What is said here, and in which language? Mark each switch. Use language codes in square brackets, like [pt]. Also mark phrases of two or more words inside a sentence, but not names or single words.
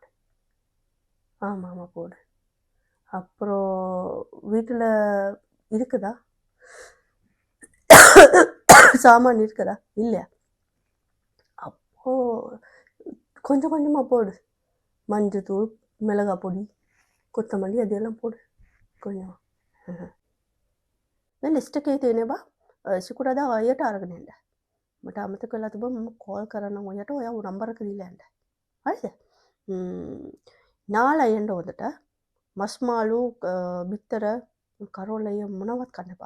[ta] ஆமாம் ஆமாம் போடு. அப்புறம் வீட்டில் இருக்குதா? சாமான் இருக்குதா? இல்லையா? அப்போ கொஞ்சம் கொஞ்சமாக போடு. மஞ்சத்தூள், மிளகாய் பொடி, கொத்தமல்லி அதெல்லாம் போடு கொஞ்சம். [si] මේ ලිස්ට් එකේ තියෙනවා සිකුරාදා ඔයයට අරගෙන එන්න. මට අමතක වෙලා තිබුණා මම කෝල් කරන්න ඔයාට ඔයා නම්බර එක දීලා යන්න. හරිද? නාලා එන්න හොඳට. මස් මාළු, බිත්තර, කරෝලය මොනවත් කන්න එපා.